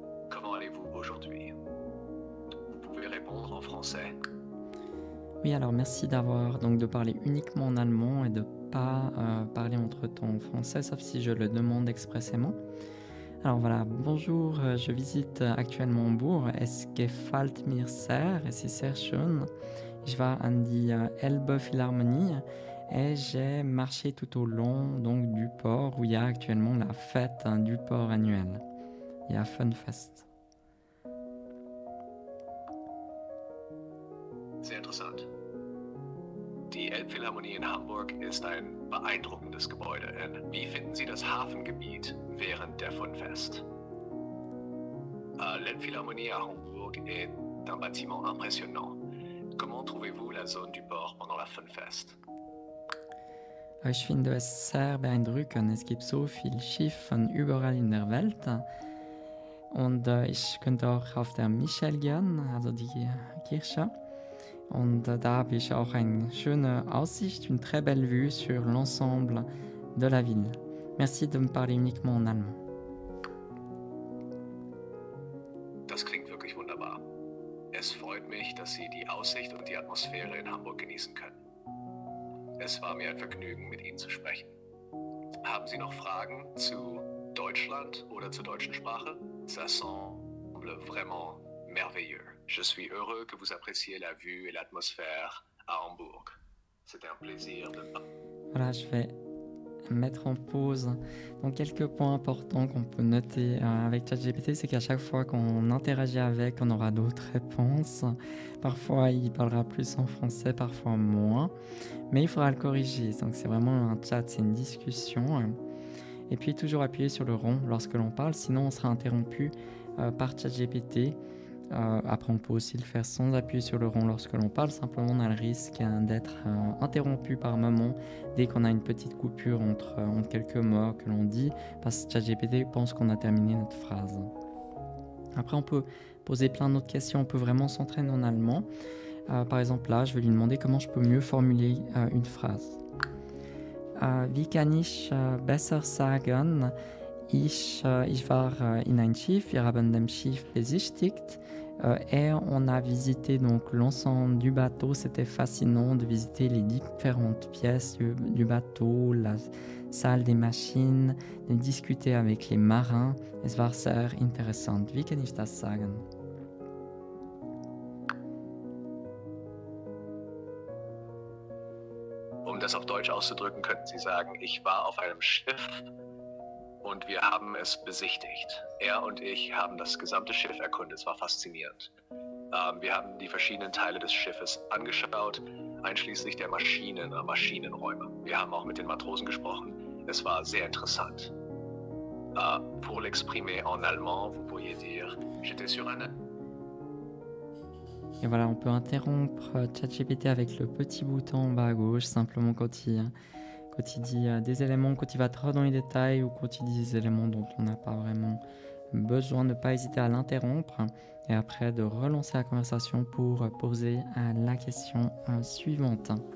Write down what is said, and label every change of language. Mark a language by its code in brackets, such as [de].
[fr] Comment allez-vous aujourd'hui? Vous pouvez répondre en français. Oui, alors merci de parler uniquement en allemand et de pas parler entre-temps en français, sauf si je le demande expressément. Alors voilà, bonjour, je visite actuellement Hambourg. [de] Es gefällt mir sehr, es ist sehr schön. Ich war an die Elbe Philharmonie [fr] et j'ai marché tout au long donc, du port où il y a actuellement la fête du port annuelle. Il y a Funfest. [de] Sehr interessant. Die Elbphilharmonie in Hamburg ist ein beeindruckendes Gebäude. Wie finden Sie das Hafengebiet während der Funfest? [fr] L'Elbphilharmonie à Hamburg est un bâtiment impressionnant. Comment trouvez-vous la zone du port pendant la Funfest? [de] Ich finde es sehr beeindruckend. Es gibt so viele Schiffe überall in der Welt. Und ich könnte auch auf der Michel gehen, also die Kirche. Und da habe ich auch eine schöne Aussicht, [fr] une très belle vue sur l'ensemble de la ville. Merci de me parler uniquement en allemand. [de] Das klingt wirklich wunderbar. Es freut mich, dass Sie die Aussicht und die Atmosphäre in Hamburg genießen können. Es war mir ein Vergnügen, mit Ihnen zu sprechen. Haben Sie noch Fragen zu Deutschland oder zur deutschen Sprache? [fr] Ça semble vraiment merveilleux. Je suis heureux que vous appréciez la vue et l'atmosphère à Hambourg. C'était un plaisir de... Voilà, je vais mettre en pause. Donc quelques points importants qu'on peut noter avec ChatGPT, c'est qu'à chaque fois qu'on interagit avec, on aura d'autres réponses. Parfois, il parlera plus en français, parfois moins. Mais il faudra le corriger. Donc c'est vraiment un chat, c'est une discussion. Et puis toujours appuyer sur le rond lorsque l'on parle, sinon on sera interrompu par ChatGPT. Après on peut aussi le faire sans appuyer sur le rond lorsque l'on parle, simplement on a le risque d'être interrompu par moment dès qu'on a une petite coupure entre quelques mots que l'on dit, parce que ChatGPT pense qu'on a terminé notre phrase. Après on peut poser plein d'autres questions, on peut vraiment s'entraîner en allemand. Par exemple là je vais lui demander comment je peux mieux formuler une phrase. [de] Wie kann ich besser sagen, ich war in ein Schiff, wir haben das Schiff besichtigt [fr] et on a visité donc l'ensemble du bateau. C'était fascinant de visiter les différentes pièces du bateau, la salle des machines, de discuter avec les marins. [de] Es war sehr interessant. Wie kann ich das sagen? Um das auf Deutsch auszudrücken, könnten Sie sagen, ich war auf einem Schiff und wir haben es besichtigt. Er und ich haben das gesamte Schiff erkundet, es war faszinierend. Wir haben die verschiedenen Teile des Schiffes angeschaut, einschließlich der Maschinenräume. Wir haben auch mit den Matrosen gesprochen, es war sehr interessant. [fr] Pour l'exprimer en allemand, vous pourriez dire, j'étais sur un... Et voilà, on peut interrompre ChatGPT avec le petit bouton en bas à gauche, simplement quand il dit des éléments, quand il va trop dans les détails ou quand il dit des éléments dont on n'a pas vraiment besoin, de ne pas hésiter à l'interrompre et après de relancer la conversation pour poser la question suivante.